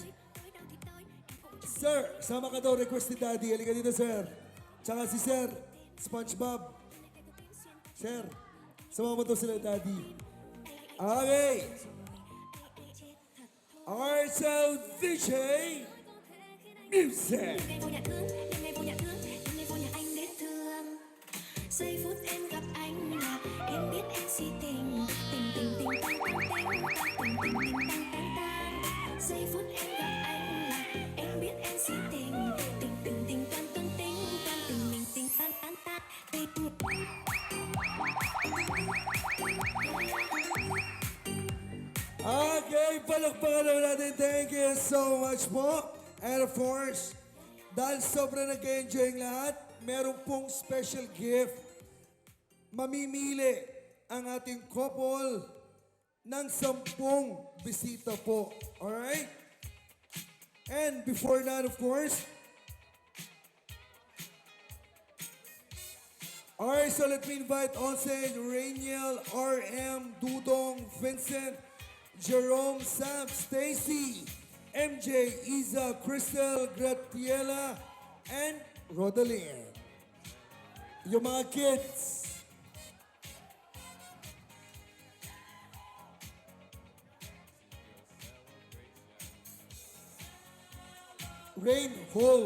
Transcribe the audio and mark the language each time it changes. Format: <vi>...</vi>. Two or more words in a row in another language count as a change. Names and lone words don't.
<tl>Sir, sama ka daw request ni Daddy. Halika dito, sir. Tsaka si Sir, SpongeBob. Sir, sama mo daw sila, Daddy.</tl> <en>Okay. Alright, so DJ Music.</en> <vi>Giây phút em gặp anh là em biết em si tình tình tình tình tăng tăng tình tăng tình tình tình tăng tăng tăng. Giây phút em gặp anh là em biết em si tình tình tình tình tăng tăng tình tăng tình mình tình tăng tăng tăng tình.</vi> <tl>Okay, palakpakan lang natin.</tl> <en>Thank you so much po. And of course,</en> <tl>dahil sobrang nag-enjoy ang lahat, meron pong special gift. Mamimili ang ating couple ng 10 bisita po.</tl> <en>Alright? And before that, of course, alright, so let me invite also Rainiel, RM, Dudong, Vincent, Jerome, Sam, Stacy, MJ, Isa, Crystal, Gratiela, and Rodaline.</en> <tl>Yung mga kids. Rain, hold.</tl>